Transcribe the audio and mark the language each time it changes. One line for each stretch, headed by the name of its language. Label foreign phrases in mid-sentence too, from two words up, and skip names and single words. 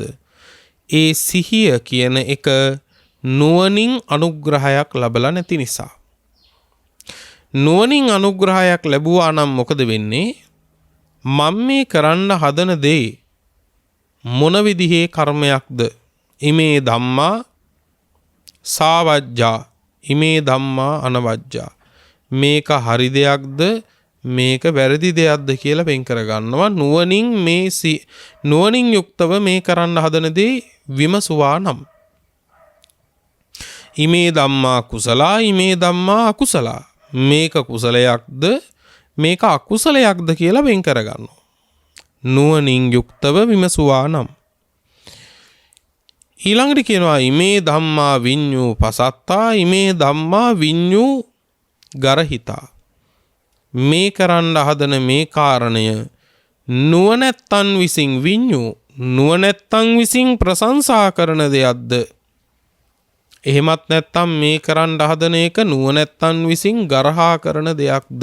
Sinhala: ඒ සිහිය කියන එක නුවණින් අනුග්‍රහයක් ලැබලා නැති නිසා. නුවණින් අනුග්‍රහයක් ලැබුවා නම් මොකද වෙන්නේ? මම මේ කරන්න හදන දේ මොන විදිහේ කර්මයක්ද?
Pali: ඉමේ ධම්මා සාවජ්ජා ඉමේ ධම්මා අනවජ්ජා.
Sinhala: මේක හරි දෙයක්ද මේක වැරදි දෙයක්ද කියලා වෙන් කර ගන්නවා නුවණින් යුක්තව මේ කරන්න හදන දේ විමසුවා නම්.
Pali: ඉමේ ධම්මා කුසලා ඉමේ ධම්මා අකුසලා.
Sinhala: මේක කුසලයක්ද මේක අකුසලයක්ද කියලා වෙන් කර ගන්නවා. නුවණින් යුක්තව විමසුවා නම්. ඊළඟට කියනවා
Pali: ඉමේ ධම්මා විඤ්ඤූ පසත්තා ඉමේ ධම්මා විඤ්ඤූ ගරහිතා.
Sinhala: මේ කරන්න හදන මේ කාරණය නුවණැත්තන් විසින් විඤ්ඤූ නුවණැත්තන් විසින් ප්‍රශංසා කරන දෙයක්ද? එහෙමත් නැත්නම් මේ කරන්න හදන එක නුවණැත්තන් විසින් ගරහා කරන දෙයක්ද?